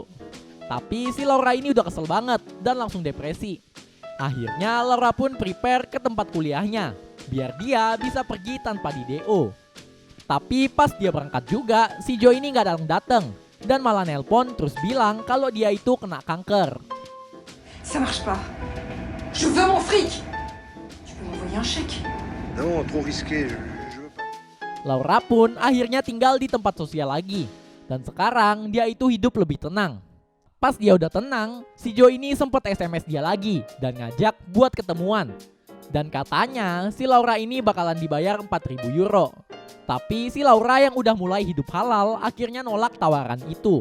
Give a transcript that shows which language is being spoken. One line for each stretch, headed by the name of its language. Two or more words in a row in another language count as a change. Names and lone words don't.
Indonesian: Tapi si Laura ini udah kesel banget dan langsung depresi. Akhirnya Laura pun prepare ke tempat kuliahnya biar dia bisa pergi tanpa di DO. Tapi pas dia berangkat juga, si Joe ini gak datang dan malah nelpon terus bilang kalau dia itu kena kanker.
French: Ça marche pas. Je veux mon fric. Tu peux m'envoyer un chèque? Non, trop risqué, je veux pas.
Indonesian: Laura pun akhirnya tinggal di tempat sosial lagi. Dan sekarang dia itu hidup lebih tenang. Pas dia udah tenang, si Joe ini sempet SMS dia lagi dan ngajak buat ketemuan. Dan katanya si Laura ini bakalan dibayar 4.000 euro. Tapi si Laura yang udah mulai hidup halal akhirnya nolak tawaran itu.